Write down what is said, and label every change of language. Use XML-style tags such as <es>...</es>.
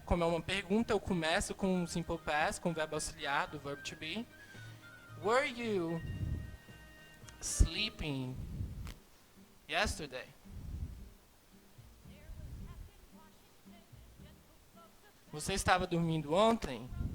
<pt>Como é uma pergunta, eu começo com o simple past, com o verbo auxiliar do verbo to be.</pt> <en>Were you sleeping yesterday?</en> <pt>Você estava dormindo ontem?</pt>